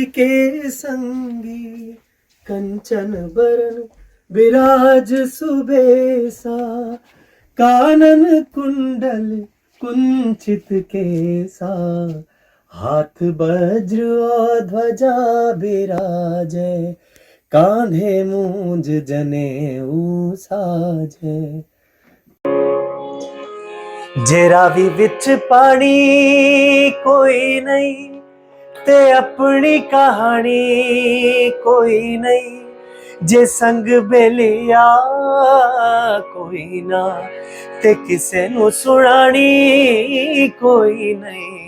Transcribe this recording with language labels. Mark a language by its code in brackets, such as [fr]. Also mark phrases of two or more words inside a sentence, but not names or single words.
[awa] के संगी, कंचन बरन विराज सुबेसा, कानन कुंडल कुंचित केसा, हाथ वज्र और ध्वजा विराजै, कांधे मूंज जनेऊ साजै। [pa] ਜੇ ਰਾਵੀ ਵਿਚ ਪਾਣੀ ਕੋਈ ਨਹੀਂ, ਤੇ ਅਪਣੀ ਕਹਾਣੀ ਕੋਈ ਨਹੀਂ, ਜੇ ਸੰਗ ਬੇਲੀਆ ਕੋਈ ਨਾ, ਤੇ ਕਿਸੇ ਨੂੰ ਸੁਣਾਣੀ ਕੋਈ ਨਹੀਂ।